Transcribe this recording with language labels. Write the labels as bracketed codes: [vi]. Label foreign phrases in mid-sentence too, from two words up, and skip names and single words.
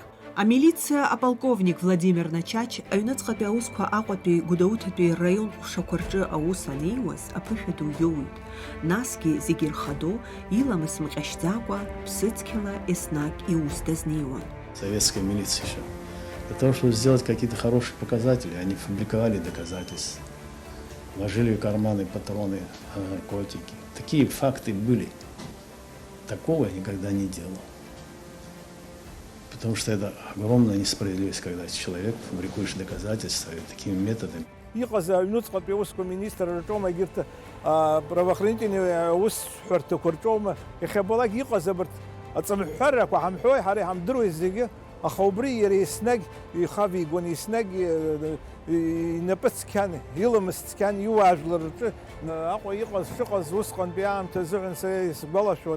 [ab] Амилициа аполковник Владимир Начач аҩныҵҟатәи аусқәа Аҟәатәи Гәдоуҭатәи раион ҟәшақәа рҿы аус анеиуаз аԥышәа ду иоуит. Насгьы зегьы рхадо, иламыс мҟьашьӡакәа, ԥсыцқьала еснагь иус дазнеиуан. [ru] Советская милиция еще. Для того, чтобы сделать какие-то хорошие показатели, они фабриковали доказательства. Ложили в карманы патроны, наркотики. Такие факты были. Такого я никогда не делал. Потому что это огромная несправедливость, когда человек фабрикуешь доказательства такими методами. [ab] Иҟаз аҩнуҵҟатәи аусқәа министр рҿоума, егьырҭ правоохранительные аусҳәарҭақәа рҿоума, иахьабалак иҟаз абарҭ аҵамҳәарақәа ҳамҳәои ҳара иҳамдыруеи зегьы, аха убри иара еснагь ихавигон, еснагь инапы цқьан, иламыс цқьан иуаажәлар рҿы Аҟәа иҟаз шыҟаз усҟантәи аамҭа азыҳәан сара исгәалашәоит.